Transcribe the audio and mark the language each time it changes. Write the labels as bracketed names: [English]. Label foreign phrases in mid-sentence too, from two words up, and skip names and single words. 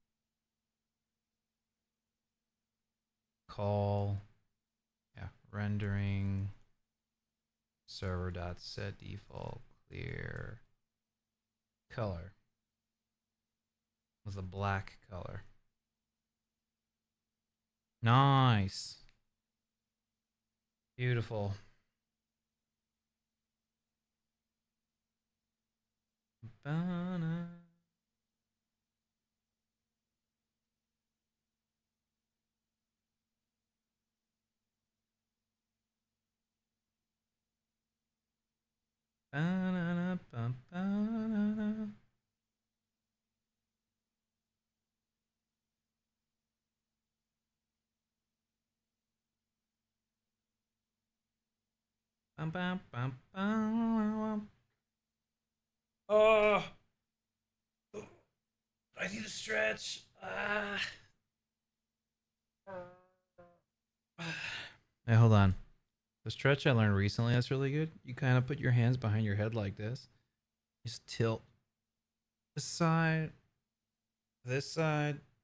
[English] Call rendering server.set default clear color with a black color. Nice. Beautiful. Ba-na. Ba-na-na, ba-ba-na-na. Bum, bum, bum, bum. Oh, I need to stretch. Hey, hold on. The stretch I learned recently that's really good. You kind of put your hands behind your head like this. Just tilt this side, this side.